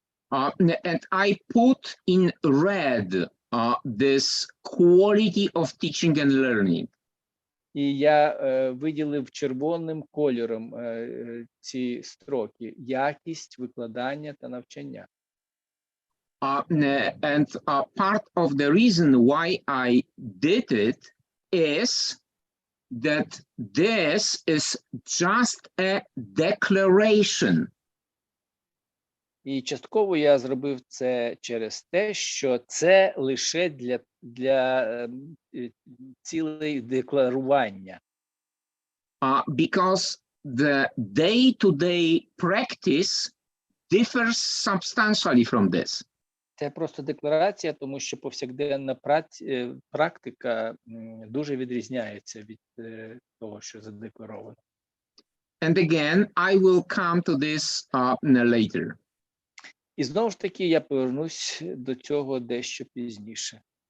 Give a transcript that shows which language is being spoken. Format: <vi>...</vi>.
<en>And I put in red this quality of teaching and learning.</en> <uk>І я виділив червоним кольором ці строки: якість викладання та навчання.</uk> <en>And part of the reason why I did it is that this is just a declaration.</en> <uk>І частково я зробив це через те, що це лише для цілей декларування.</uk> <en>Because the day-to-day practice differs substantially from this.</en> <uk>Це просто декларація, тому що повсякденна практика дуже відрізняється від того, що задекларовано.</uk> <en>And again, I will come to this later.</en> <uk>І знову ж таки, я повернусь до цього дещо пізніше.</uk>